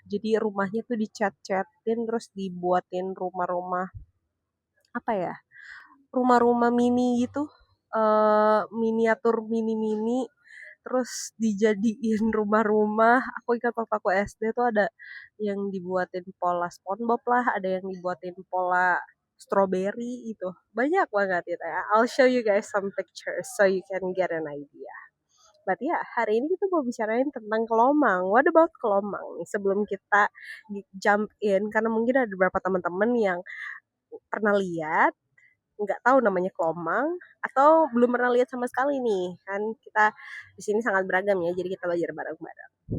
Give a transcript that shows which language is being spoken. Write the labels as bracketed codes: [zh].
[id] Jadi rumahnya tuh dicat-catin terus dibuatin rumah-rumah apa ya? Rumah-rumah mini gitu. Miniatur mini-mini terus dijadiin rumah-rumah. Aku ingat waktu aku SD tuh ada yang dibuatin pola SpongeBob lah, ada yang dibuatin pola strawberry itu. Banyak banget gitu ya. [en] I'll show you guys some pictures so you can get an idea. [id] But ya, hari ini kita mau bicarain tentang kelomang. [en] What about [id] kelomang nih? Sebelum kita [en] jump in, [id] karena mungkin ada beberapa teman-teman yang pernah lihat, nggak tahu namanya kelomang, atau belum pernah lihat sama sekali nih. Kan kita di sini sangat beragam ya, jadi kita belajar bareng-bareng.